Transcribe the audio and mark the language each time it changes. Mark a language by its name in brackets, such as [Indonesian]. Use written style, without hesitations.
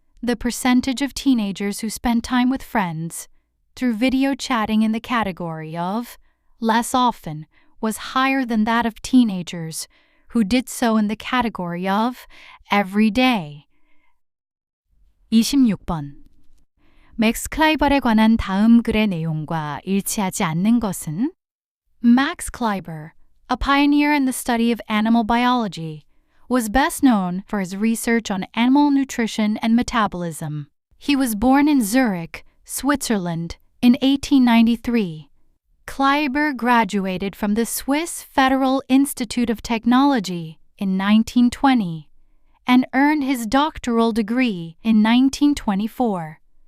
[English] The percentage of teenagers who spend time with friends through video chatting in the category of less often was higher than that of teenagers who did so in the category of every day. [Korean] 26번. 맥스 클라이벌에 관한 다음 글의 내용과 일치하지 않는 것은? [English] Max Kleiber, a pioneer in the study of animal biology, was best known for his research on animal nutrition and metabolism. He was born in Zurich, Switzerland, in 1893. Kleiber graduated from the Swiss Federal Institute of Technology in 1920 and earned his doctoral degree in 1924.